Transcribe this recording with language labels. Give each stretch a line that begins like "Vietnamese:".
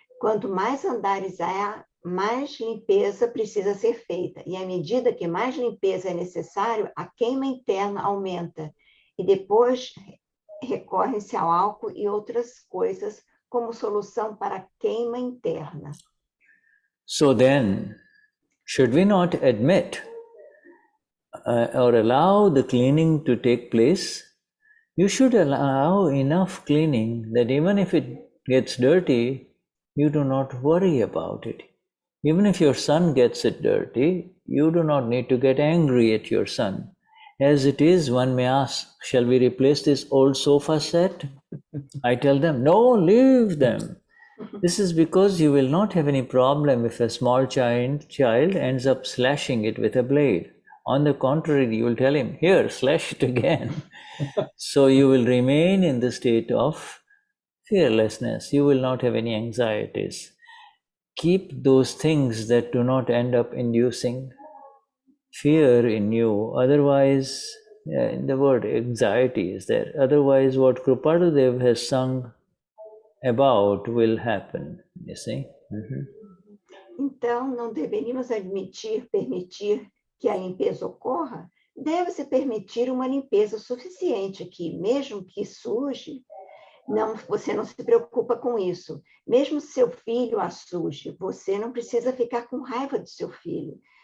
Portuguese: Quanto mais andares há, mais limpeza precisa ser feita. E à medida que mais limpeza é necessário, a queima interna aumenta. E depois recorre-se ao álcool e outras coisas como solução para a queima interna.
English: So then, should we not admit or allow the cleaning to take place? You should allow enough cleaning that even if it gets dirty, you do not worry about it. Even if your son gets it dirty, you do not need to get angry at your son. As it is, one may ask, shall we replace this old sofa set? I tell them, no, leave them. This is because you will not have any problem if a small child ends up slashing it with a blade. On the contrary, you will tell him, here, slash it again. So you will remain in the state of fearlessness. You will not have any anxieties. Keep those things that do not end up inducing fear in you. Otherwise, the word anxiety is there. Otherwise, what Kripaludev has sung about will happen, you see.
Portuguese: Então, não deveríamos permitir que a limpeza ocorra? Deve-se permitir uma limpeza suficiente que, mesmo que suje, você não se preocupa com isso. Mesmo seu filho a suje, você não precisa ficar com raiva do seu filho.